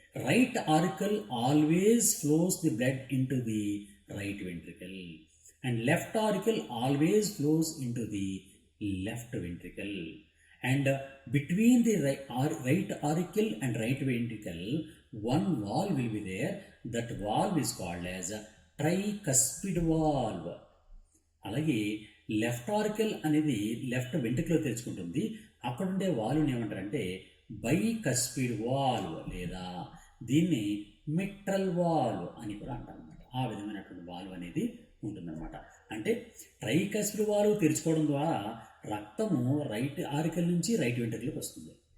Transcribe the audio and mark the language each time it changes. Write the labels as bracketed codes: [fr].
[en] Right auricle always flows the blood into the right ventricle and left auricle always flows into the left ventricle, and between the right auricle and right ventricle one valve will be there. That valve is called as a tricuspid valve. [te] అలాగే left ఆరికల్ అనేది left ventricle తెరుచుకుంటుంది. అక్కడ ఉండే వాల్వ్ని ఏమంటారంటే bicuspid valve లేదా దీన్ని mitral valve అని కూడా అంటారు అన్నమాట. ఆ విధమైనటువంటి వాల్వ్ అనేది ఉంటుందన్నమాట. అంటే ట్రైకస్పిడ్ వాల్వ్ తెరుచుకోవడం ద్వారా రక్తము రైట్ ఆరికల్ నుంచి రైట్ వెంట్రికల్కి వస్తుంది.